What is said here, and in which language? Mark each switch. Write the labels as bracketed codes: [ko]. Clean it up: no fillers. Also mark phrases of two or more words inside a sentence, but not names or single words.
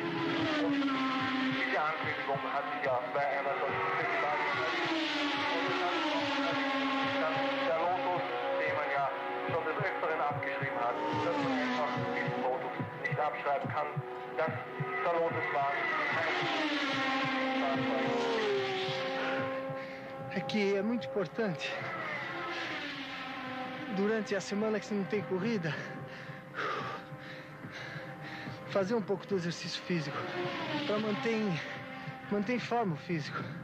[de] Und diese Ankündigung hat sich ja bei Emerson Fittipaldi der Lotus, den man ja schon des Öfteren abgeschrieben hat, dass man einfach diesen Lotus nicht abschreiben kann, dass der Lotus war. [pt] É que é muito importante, durante a semana que você não tem corrida, fazer um pouco do exercício físico, para manter em forma o físico.